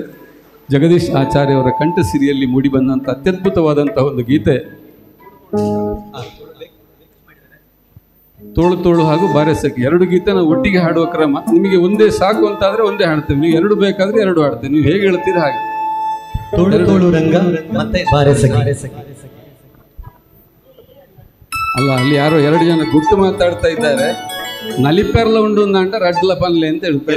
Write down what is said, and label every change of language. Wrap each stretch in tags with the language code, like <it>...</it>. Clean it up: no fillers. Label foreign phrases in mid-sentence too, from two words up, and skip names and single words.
<kn>ಜಗದೀಶ್ ಆಚಾರ್ಯ ಅವರ ಕಂಠಸಿರಿಯಲ್ಲಿ ಮೂಡಿಬಂದಂಥ ಅತ್ಯದ್ಭುತವಾದಂಥ ಒಂದು ಗೀತೆ ತೋಳು ತೋಳು ಹಾಗೂ ಬಾರೆಸಕ್ಕಿ 2 ಗೀತೆ ನಾವು ಒಟ್ಟಿಗೆ ಹಾಡುವ ಕ್ರಮ. ನಿಮಗೆ ಒಂದೇ ಸಾಕು ಅಂತಾದರೆ ಒಂದೇ ಹಾಡ್ತೇವೆ, ನೀವು 2 ಬೇಕಾದರೆ 2 ಹಾಡ್ತೇವೆ. ನೀವು ಹೇಗೆ ಹೇಳ್ತೀರಿ ಹಾಗೆ. ತೋಳು ತೋಳು ರಂಗ ಮತ್ತೆ ಬಾರೆಸಕ್ಕಿ ಅಲ್ಲ, ಅಲ್ಲಿ ಯಾರೋ 2 ಜನ ಗುಟ್ಟು ಮಾತಾಡ್ತಾ ಇದ್ದಾರೆ.</kn> <tcy>ನಲಿಪೆರ್ಲ ಉಂಡು ಅಂಟ ರಡ್ಲ ಪನ್ಲೆ</tcy> <kn>ಅಂತ ಹೇಳ್ತಾರೆ.</kn>